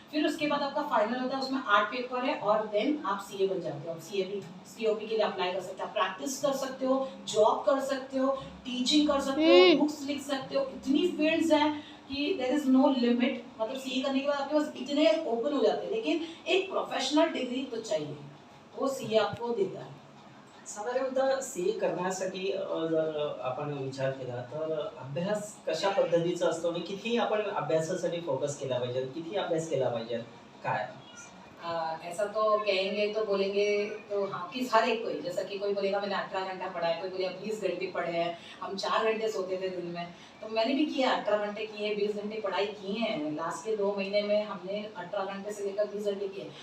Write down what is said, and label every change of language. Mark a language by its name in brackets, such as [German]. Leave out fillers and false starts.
[Hindi] फिर उसके बाद आपका फाइनल होता है, उसमें 8 पेपर है और देन आप सीए बन जाते हो. आप सीओपी के लिए अप्लाई कर सकते हो, प्रैक्टिस कर सकते हो, जॉब कर सकते हो, टीचिंग कर सकते हो, बुक्स लिख सकते हो. इतनी फील्ड्स हैं कि [English] There is no limit. [Hindi] मतलब सीए करने के बाद आपके पास इतने ओपन हो जाते हैं. लेकिन एक प्रोफेशनल डिग्री तो चाहिए, वो सीए आपको देता है. [Marathi] साधारणतः सी करण्यासाठी जर आपण विचार केला तर अभ्यास कशा पद्धतीचा असतो आणि किती आपण अभ्यासासाठी फोकस केला पाहिजे, किती अभ्यास केला पाहिजे, काय? [Hindi] ऐसा तो कहेंगे तो बोलेंगे तो हाँ कि हर एक कोई, जैसा कि कोई बोलेगा मैंने 18 घंटा पढ़ा है, कोई बोलेगा 20 घंटे पढ़े हैं, हम 4 घंटे सोते थे दिन में। तो मैंने भी किया, 18 घंटे किए, 20 घंटे पढ़ाई की है। लास्ट के 2 महीने में हमने 18 घंटे से लेकर 20 घंटे किए।